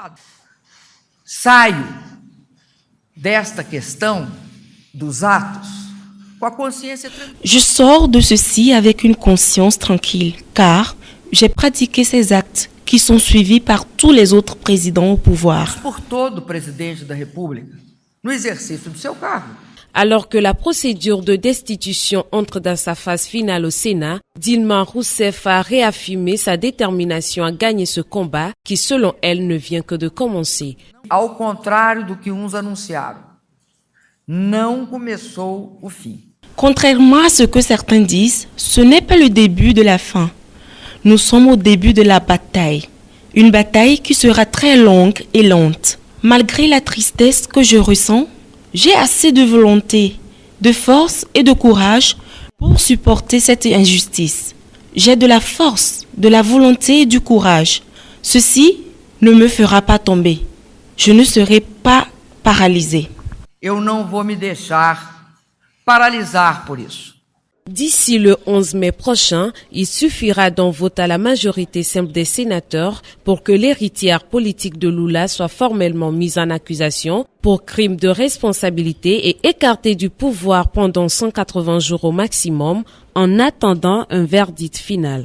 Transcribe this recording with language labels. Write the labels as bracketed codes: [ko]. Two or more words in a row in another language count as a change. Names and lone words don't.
[fr] Je sors de ceci avec une conscience tranquille, car j'ai pratiqué ces actes qui sont suivis par tous les autres présidents au pouvoir. Alors que la procédure de destitution entre dans sa phase finale au Sénat, Dilma Rousseff a réaffirmé sa détermination à gagner ce combat qui, selon elle, ne vient que de commencer. [pt] Ao contrário do que uns anunciaram, não começou o fim. [fr] Contrairement à ce que certains disent, ce n'est pas le début de la fin. Nous sommes au début de la bataille. Une bataille qui sera très longue et lente. Malgré la tristesse que je ressens, j'ai assez de volonté, de force et de courage pour supporter cette injustice. J'ai de la force, de la volonté et du courage. Ceci ne me fera pas tomber. Je ne serai pas paralysé. [pt] Eu não vou me deixar paralisar por isso. [fr] D'ici le 11 mai prochain, il suffira d'un vote à la majorité simple des sénateurs pour que l'héritière politique de Lula soit formellement mise en accusation pour crime de responsabilité et écartée du pouvoir pendant 180 jours au maximum en attendant un verdict final.